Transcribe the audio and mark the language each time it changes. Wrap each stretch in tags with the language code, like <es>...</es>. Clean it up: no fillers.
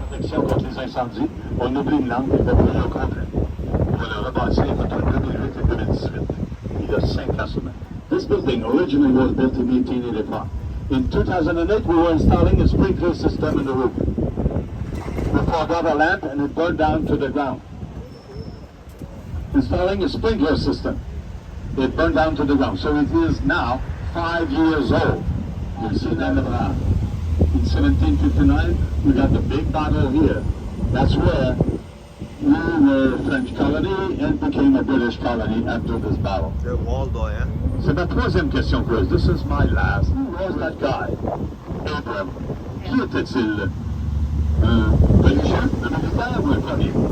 <fr>Protection contre les incendies. On oublie une langue, il va brûler au complet. On va le rebâtir entre 2008 et 2018. Il y a 5 ans seulement.</fr> <en>This building originally was built in 1885. In 2008, we were installing a sprinkler system in the roof. We forgot a lamp and it burned down to the ground. Installing a sprinkler system. It burned down to the ground. So it is now 5 years old. You see that in the ground. In 1759, we got the big battle here. That's where we were a French colony and became a British colony after this battle. The wall door, yeah?</en> <fr>C'est ma troisième question, Chris.</fr> <en>This is my last. Who was that guy? Abraham.</en> <fr>Qui était-il? Religieux? Le militaire ou le premier?</fr>